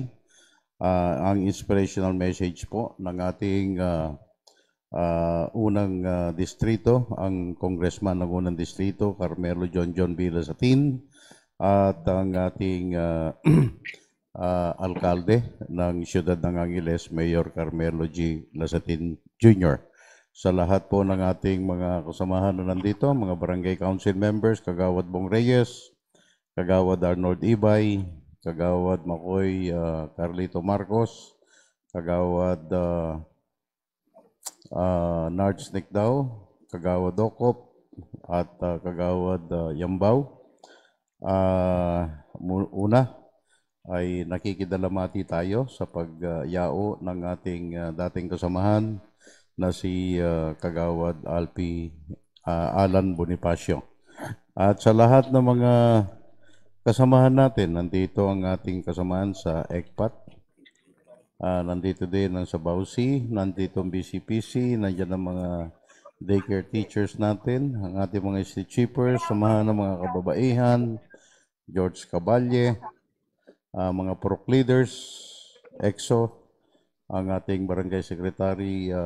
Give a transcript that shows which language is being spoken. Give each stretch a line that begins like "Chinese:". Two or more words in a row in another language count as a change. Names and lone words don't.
Filipino: Ang inspirational message po ng ating unang distrito, ang congressman ng unang distrito, Carmelo John Villasatin, at ang ating alkalde ng siyudad ng Angeles, Mayor Carmelo G. Lasatin Jr. Sa lahat po ng ating mga kasamahan na nandito, mga barangay
English: council members,
Filipino: Kagawad Bong Reyes, Kagawad Arnold Ibay, Kagawad Makoy Carlito Marcos, Kagawad Nards Nikdaw, Kagawad Okop, at Kagawad Yambaw. Una ay nakikidalamati tayo sa pagyao ng ating dating kasamahan na si Kagawad Alan Bonifacio. At sa lahat ng mga kasamahan natin, nandito ang ating kasamahan sa ECPAT, nandito din ang sa Bausi, nandito ang BCPC, nandiyan ang mga
English: daycare teachers
Filipino: natin, ang ating mga
English: street sweepers,
Filipino: samahan ng mga kababaihan, George Caballe, mga PROC leaders, EXO, ang ating Barangay Secretary